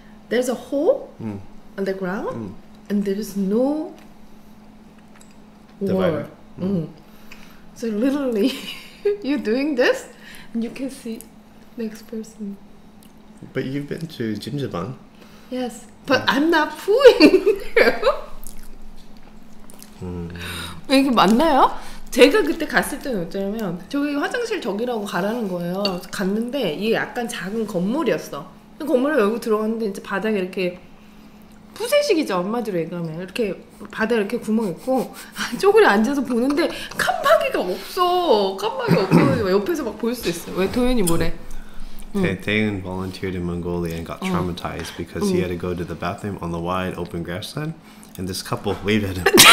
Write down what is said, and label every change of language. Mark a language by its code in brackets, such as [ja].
[en] There's a hole on the ground, and there is no wall. So literally, you're doing this, and you can see next person. But you've been to Jimjiban. Yes, but I'm not pooing there. [ko] 이게 맞나요? 제가 그때 갔을 때는 어쩌냐면 저기 화장실 저기라고 가라는 거예요. 갔는데 이게 약간 작은 건물이었어. 건물에 열고 들어갔는데 이제 바닥에 이렇게 푸세식이죠. 엄마들 얘기하면 이렇게 바닥에 이렇게 구멍 있고 쪼그려 앉아서 보는데 칸막이가 없어. 옆에서 막 볼 수 있어. 왜 도현이 뭐래? [en] Taeun volunteered in Mongolia and got traumatized because he had to go to the bathroom on the wide open grassland, and this couple waved at him.